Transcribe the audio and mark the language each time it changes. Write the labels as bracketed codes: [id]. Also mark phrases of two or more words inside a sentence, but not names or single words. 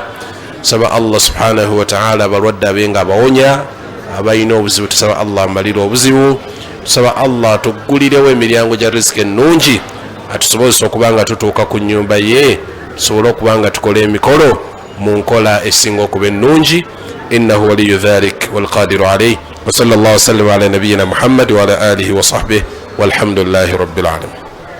[lg] Nsaba Allah [ar] سبحانه وتعالى [lg] abalwadde abe nga abawonya, abalina obuzibu tusaba Allah amalire obuzibu. Tusaba Allah atuggulirewo emiryango gya riziki ennungi, atusobozesa okuba nga tutuuka ku nnyumba ye, tusobole okuba nga tukola emikolo mu nkola esinga okuba ennungi. [ar] إنه ولي ذلك والقادر عليه وصلى الله وسلم على نبينا محمد وعلى آله وصحبه والحمد لله رب العالمين.